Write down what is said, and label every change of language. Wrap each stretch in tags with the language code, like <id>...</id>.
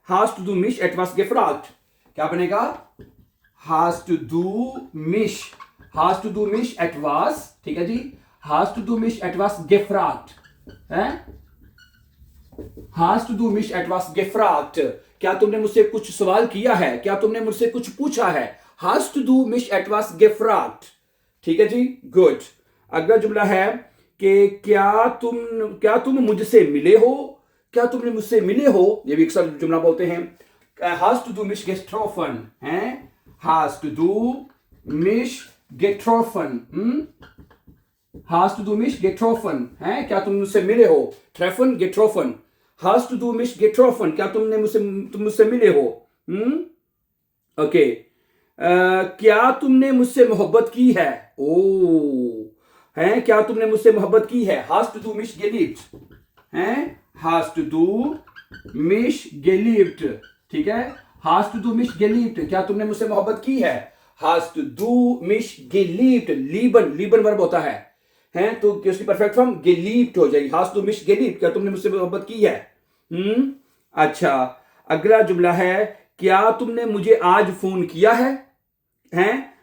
<de>hast du mich etwas gefragt,</de> <hi>क्या बनेगा?</hi> <de>hast du mich etwas,</de> <hi>ठीक है जी,</hi> <de>hast du mich etwas gefragt</de> <hi>है, hast du mich etwas gefragt, क्या तुमने मुझसे कुछ सवाल किया है, क्या तुमने मुझसे कुछ पूछा है?</hi> <de>hast du mich etwas gefragt,</de> <hi>ठीक है जी, गुड। अगला जुमला है कि क्या तुम मुझसे मिले हो, क्या तुमने मुझसे मिले हो, ये भी अक्सर जुमला बोलते हैं,</hi> <de>hast du mich getroffen</de> <hi>हैं, hast du mich getroffen, hast du mich getroffen हैं, क्या तुम मुझसे मिले हो?</hi> <de>treffen, getroffen, hast du mich getroffen,</de> <hi>क्या तुम मुझसे मिले हो? ओके, क्या तुमने मुझसे मोहब्बत की है? ओ हैं, क्या तुमने मुझसे मोहब्बत की है?</hi> <de>hast du mich geliebt हैं, hast du mich geliebt, ठीक है, hast du mich geliebt,</de> <hi>क्या तुमने मुझसे मोहब्बत की है?</hi> <de>hast du mich geliebt,</de> <hi>lieben verb होता है, हैं, तो उसकी परफेक्ट फॉर्म geliebt हो जाएगी, hast du mich geliebt, क्या तुमने मुझसे मोहब्बत की है? अच्छा, अगला जुमला है, क्या तुमने मुझे आज फोन किया है? हैं?</hi>